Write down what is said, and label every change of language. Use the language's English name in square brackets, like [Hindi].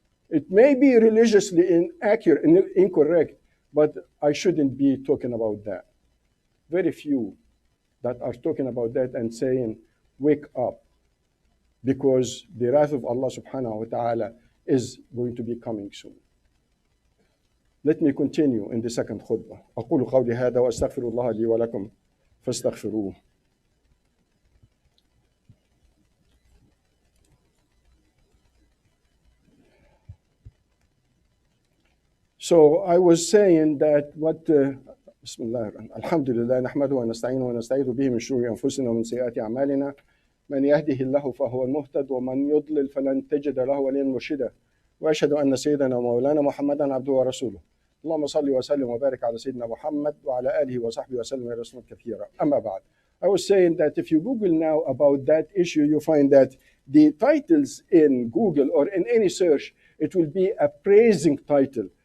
[English] It may be religiously inaccurate, incorrect, but I shouldn't be talking about that. Very few that are talking about that and saying, wake up, because the wrath of Allah subhanahu wa ta'ala is going to be coming soon. Let me continue in the second khutbah. [Arabic] أقول قولي هذا وأستغفر الله لي ولكم فاستغفروه. [English] So I was saying that [Arabic] بسم الله الرحمن الرحيم الحمد لله نحمده ونستعينه ونستعيذ به من شرور أنفسنا ومن سيئات أعمالنا من يهده الله فهو المهتد ومن يضلل فلن تجد له وليا مرشدا وأشهد أن سيدنا ومولانا محمدا عبده ورسوله اللهم صل وسلم وبارك على سيدنا محمد وعلى آله وصحبه وسلم رسولا كثيرا أما بعد. [English] I was saying that if you Google now about that issue, you find that the titles in Google or in any search, it will be a praising title.